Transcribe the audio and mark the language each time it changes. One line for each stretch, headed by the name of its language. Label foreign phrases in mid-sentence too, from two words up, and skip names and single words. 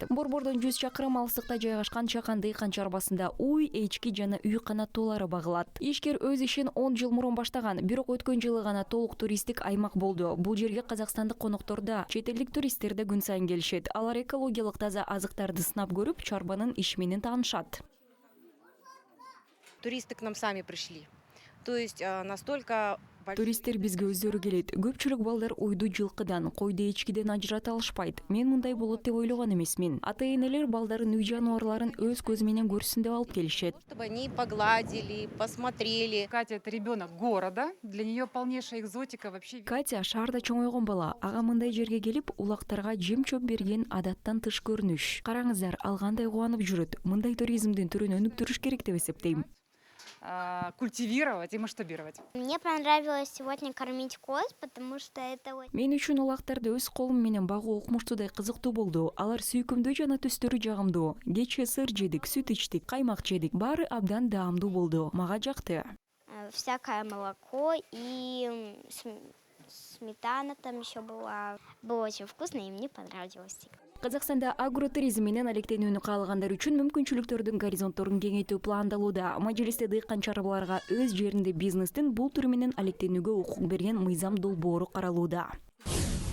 Kyrgyz: Борбордон 100 чакырым алыстыкта жайгашкан Чакан дыйкан чарбасында уй, эчки жана үй канаттуулары багылат. Ишкер өз ишин 10 жыл мурун баштаган, бирок өткөн жылы гана толук туристтик аймак болду. Бул жерге казакстандык коноктордо да, чет элдик туристтер да күн сайын келишет. Алар экологиялык таза азыктарды сынап көрүп, чарбанын иш менен таанышат.
Russian: Туристы к нам сами пришли. То есть настолько...
Kyrgyz: Туристтер бизге өздөрү келет. Көпчүлүк балдар уйду жылкыдан, койду эчкиден ажырата алышпайт. Мен мындай болот деп ойлогон эмесмин. Ата-энелер балдарын үй жаныбарларын өз көзү менен көрсүн деп алып келишет.
Russian: Чтобы они погладили, посмотрели. Катя — это ребенок города, для нее полнейшая экзотика вообще.
Kyrgyz: Катя шаарда чоңойгон бала. Ага мындай жерге келип, улактарга жем-чөп берген адаттан тыш көрүнүш. Караңыздар, ал кандай кубанып жүрөт. Мындай туризмдин түрүн өнүктүрүш керек деп эсептейм.
Russian: Культивировать и масштабировать. Мне понравилось сегодня кормить коз, потому что это...
Kyrgyz: Мен үчүн улактарды өз колум менен багуу укмуштуудай кызыктуу болду. Алар сүйкүмдүү жана түстөрү жагымдуу. Кечээ сыр жедик, сүт ичтик, каймак жедик. Баары абдан даамдуу болду. Мага жакты.
Russian: Всякое молоко и сметана там еще была. Было очень вкусно, и мне понравилось.
Kyrgyz: Казакстанда агротуризм менен алектенүүнү каалагандар үчүн мүмкүнчүлүктөрдүн горизонтторун кеңейтүү пландалууда. Мажлисте дыйкан чарбаларга өз жеринде бизнестин бул түрү менен алектенүүгө укук берген мыйзам долбоору каралууда.